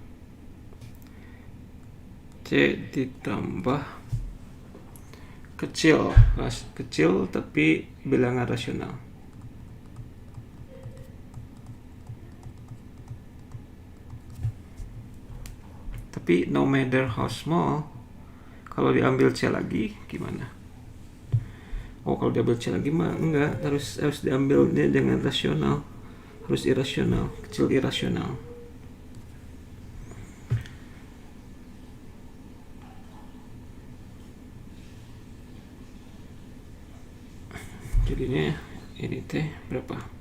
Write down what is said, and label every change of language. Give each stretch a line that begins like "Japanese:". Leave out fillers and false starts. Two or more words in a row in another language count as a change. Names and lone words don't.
Indonesian: C ditambah kecil tapi bilangan rasional.
English: Tapi no matter how small,
Indonesian: kalau diambil C lagi gimana? Kalau diambil C lagi mah enggak, harus diambilnya dengan rasional. Harus irasional, kecil irasional. Jadinya ini teh berapa?